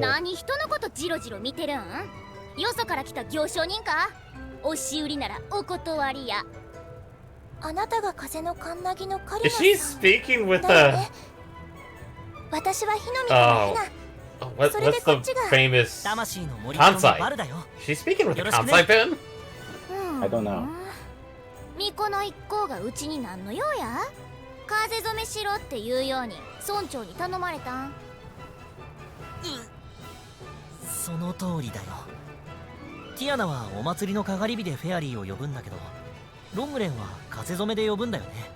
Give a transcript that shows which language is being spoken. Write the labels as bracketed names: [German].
[Japanese] 何人のことジロジロ見てるん？よそから来た行商人か？押し売りならお断りや。あなたが風のカンナギのカリナさん。 [English] Is she speaking with the? [Japanese] 私は火の水のヒナ。 [English] What's the famous Kansai? She's speaking with the Kansai pen? I don't know. [Japanese] 巫女の一行がうちに何の用や？風染めしろって言うように村長に頼まれたん。その通りだよ。ティアナはお祭りのかがり火でフェアリーを呼ぶんだけど、ロングレンは風染めで呼ぶんだよね。